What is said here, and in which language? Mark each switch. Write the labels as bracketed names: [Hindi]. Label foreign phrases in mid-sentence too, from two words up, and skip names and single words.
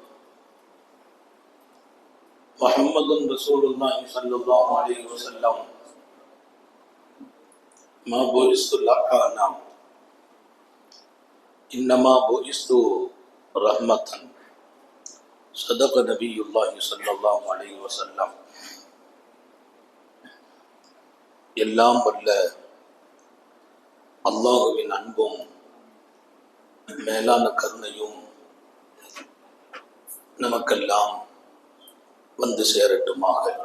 [Arabic] محمد رسول الله صلى الله عليه وسلم ما بعثت لأعانى إنما بعثت رحمة صدق نبي الله صلى الله عليه وسلم. [Tamil] எல்லாம் வல்ல அல்லாஹுவின் அன்பும் மேலான கருணையும் நமக்கெல்லாம் வந்து சேரட்டுமாக.